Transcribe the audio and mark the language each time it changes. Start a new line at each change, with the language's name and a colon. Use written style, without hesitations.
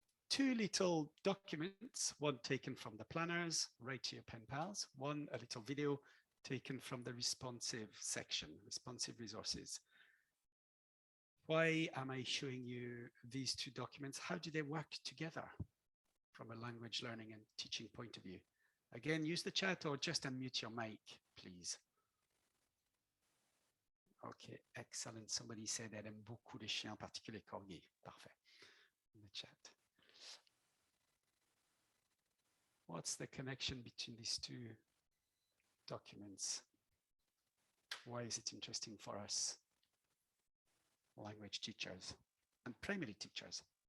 English: 2 little documents, one taken from the planners, right to your pen pals, one a little video taken from the responsive section, responsive resources. Why am I showing you these 2 documents? How do they work together from a language learning and teaching point of view? Again, use the chat or just unmute your mic, please. Okay, excellent. Somebody said
French: elle aime beaucoup les chiens, en particulier corgis. Parfait.
English: In the chat. What's the connection between these 2 documents? Why is it interesting for us, language teachers and primary teachers?